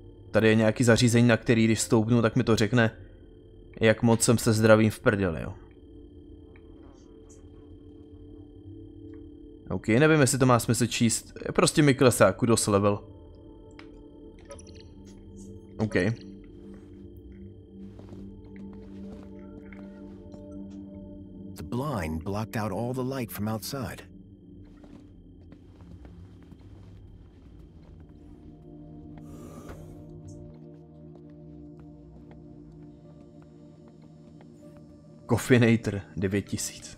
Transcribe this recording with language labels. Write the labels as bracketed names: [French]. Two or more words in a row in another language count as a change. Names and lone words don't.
[Czech] Tady je nějaký zařízení, na který když stoupnu, tak mi to řekne, jak moc jsem se zdravím v prdeli, jo. OK, nevím, jestli to má smysl číst. Prostě mi klesá [English] kudos level. [Czech] OK. [English] The blind blocked out all the light from outside. Coffeinator 9000.